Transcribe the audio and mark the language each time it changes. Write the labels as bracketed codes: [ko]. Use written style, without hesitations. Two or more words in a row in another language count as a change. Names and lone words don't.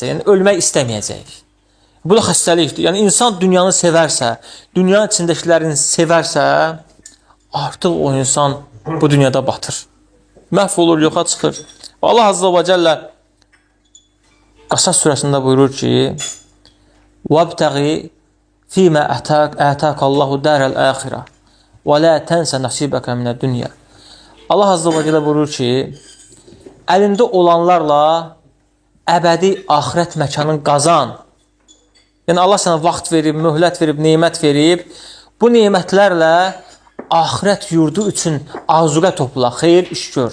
[az] Yəni ölmək istəməyəcək. Bu da xəstəlikdir. Yəni insan dünyanı sevərsə, dünyanın içindəkilərini sevərsə, artıq o insan bu dünyada batır. Məhv olur, yoxa çıxır. [ar] الله عز وجل [az] Qasas surəsində buyurur ki, [ar] وَابْتَغِي فِي مَا أَتَاكَ اللّٰهُ دَارَ الْآخِرَةِ وَلَا تَنْسَ نَصِيبَكَ مِنَ الدُّنْيَا. الله عز وجل [az] buyurur ki, əlində olanlarla əbədi axirət məkanın qazan. Yəni Allah sənə vaxt verib, möhlət verib, nemət verib. Bu nemətlərlə axirət yurdu üçün azuqə topla, xeyir iş gör.